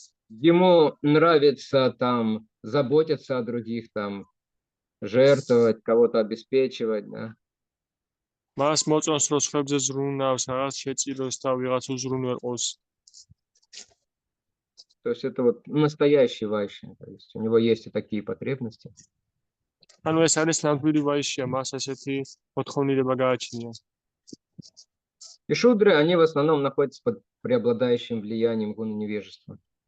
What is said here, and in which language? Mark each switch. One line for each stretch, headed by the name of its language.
Russian: Ему нравится там заботиться о других, там жертвовать, кого-то обеспечивать, да.
Georgian: მას მოწონს, რომ სხვებზე ზრუნავს, რაღაც შეწიროს და ვიღაც უზრუნველყოს.
Russian: То есть это вот настоящий Вайши. То есть у него есть и такие потребности.
Georgian: ანუ ეს არის ნამდვილი ვაიშია, მას ასეთი მოთხოვნილება გააჩნია.
Russian: И шудры, они в основном находятся под преобладающим влиянием гуна невежества.